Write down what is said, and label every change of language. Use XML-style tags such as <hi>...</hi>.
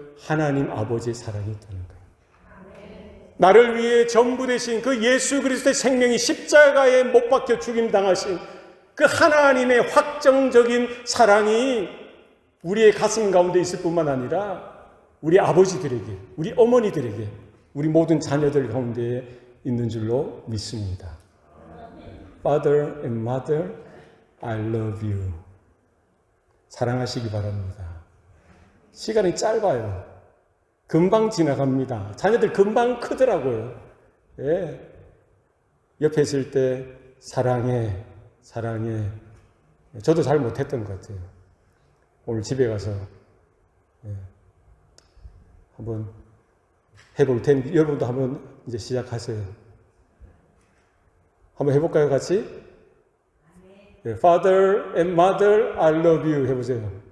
<ko>하나님 아버지의 사랑이 있다는 거예요. 나를 위해 전부 되신 그 예수 그리스도의 생명이 십자가에 못 박혀 죽임 당하신 그 하나님의 확정적인 사랑이 우리의 가슴 가운데 있을 뿐만 아니라 우리 아버지들에게, 우리 어머니들에게, 우리 모든 자녀들 가운데 있는 줄로 믿습니다.</ko> <en>Father and Mother, I love you.</en> <ko>사랑하시기 바랍니다. 시간이 짧아요. 금방 지나갑니다. 자녀들 금방 크더라고요. 예. 옆에 있을 때 사랑해, 사랑해. 저도 잘 못했던 것 같아요. 오늘 집에 가서 한번 해볼 테니 여러분도 한번 이제 시작하세요. 한번 해볼까요, 같이?</ko> <en>네, Father and Mother, I love you</en> <ko>해보세요.</ko>